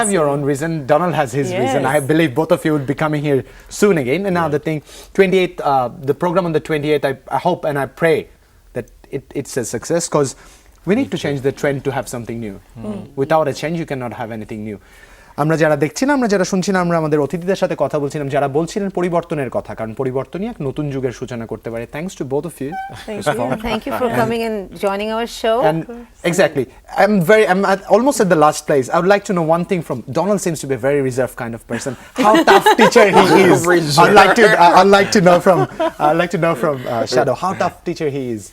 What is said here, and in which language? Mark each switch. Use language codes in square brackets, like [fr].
[en] have your see. own reason. Donald has his Yes. reason. I believe both of you will be coming here soon again. And now the thing, 28th, the program on the 28th, I hope and I pray that it's a success, because we need to change the trend to have something new. Without a change, you cannot have anything new. [bn] আমরা যারা দেখছিলাম, আমরা যারা শুনছিলাম, আমরা আমাদের অতিথিদের সাথে কথা বলছিলাম, যারা বলছিলেন পরিবর্তনের কথা, কারণ পরিবর্তনই এক নতুন যুগের সূচনা করতে পারে। [en] Thanks to both of you. Thank you for coming and joining our show. And exactly, I'm almost at the last place. I would like to know one thing from Donald. Seems to be a very reserved kind of person. How tough teacher he is. I'd like to know from Shadow how tough teacher he is.